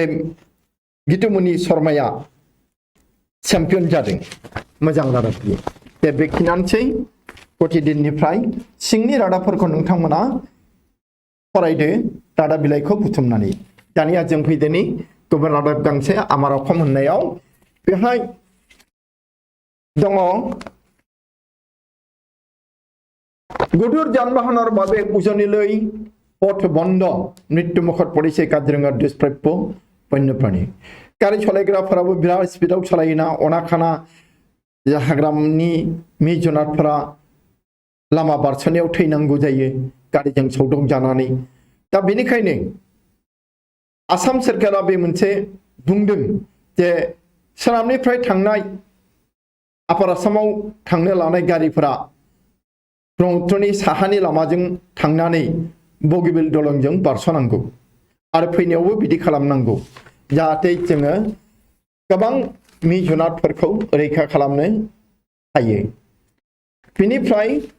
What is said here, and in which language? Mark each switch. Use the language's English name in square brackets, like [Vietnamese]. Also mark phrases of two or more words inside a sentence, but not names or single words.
[Bodo] गीतुमणि शर्माया चेम्पियन जादों मोजां रादाब दे बेखिनियानोसै प्रतिदिननिफ्राय सिंनि रादाबफोरखौ नोंथांमोना फरायदो रादाब बिलाइखौ बुथुमनानै दानिया जों फैदोनि गुबुन रादाब गांसे आमार अखम होननायाव बेहाय दङ [Assamese] গধুৰ যান-বাহনৰ বাবে উজনিলৈ পথ বন্ধ মৃত্যুমুখত পৰিছে কাজিৰঙাৰ দুষ্প্ৰাপ্য বন্যপ্ৰাণী [Bodo] गारि सालायग्राफोराबो बिराद स्पिडआव सालायोना अनाखाना हाग्रानि मि जुनारफोरा लामा बारस'नायाव थैनांगौ जायो गारिजों सौदाव जानानै दा बेनिखायनो आसाम सोरखारा बे मोनसे बुंदों जे सोनाबनिफ्राय थांनाय आपार आसामाव थांनो लानाय गारिफोरा ब्रह्मपुत्रनि साहानि लामाजों थांनानै बगिबिल दलंजों बारस'नांगौ आरो फैनायावबो बिदि खालामनांगौ जाहाथे जोङो गोबां मि जुनारफोरखौ रैखा खालामनो हायो बेनिफ्राय